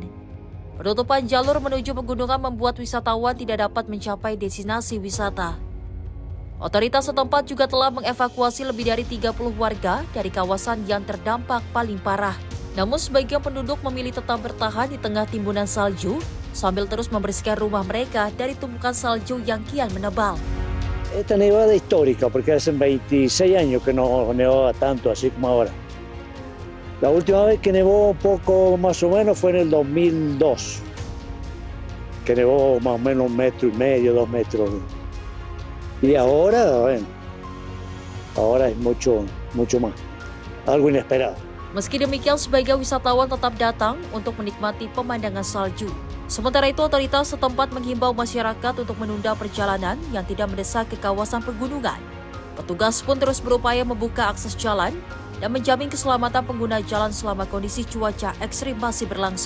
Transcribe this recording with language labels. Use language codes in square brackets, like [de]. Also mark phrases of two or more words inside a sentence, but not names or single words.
[id] Penutupan jalur menuju pegunungan membuat wisatawan tidak dapat mencapai destinasi wisata. Otoritas setempat juga telah mengevakuasi lebih dari 30 warga dari kawasan yang terdampak paling parah. Namun sebagian penduduk memilih tetap bertahan di tengah timbunan salju sambil terus membersihkan rumah mereka dari tumpukan salju yang kian menebal. [es] Esta nevada es histórica porque hace 26 años que no nevaba tanto así como ahora. La última vez que nevó un poco más o menos fue en el 2002, que nevó más o menos 1,5 metros, 2 metros. Y ahora, bueno, ahora es mucho más, algo inesperado. [id] Meski demikian, sebagian wisatawan tetap datang untuk menikmati pemandangan salju. Sementara itu, otoritas setempat menghimbau masyarakat untuk menunda perjalanan yang tidak mendesak ke kawasan pegunungan. Petugas pun terus berupaya membuka akses jalan dan menjamin keselamatan pengguna jalan selama kondisi cuaca ekstrim masih berlangsung.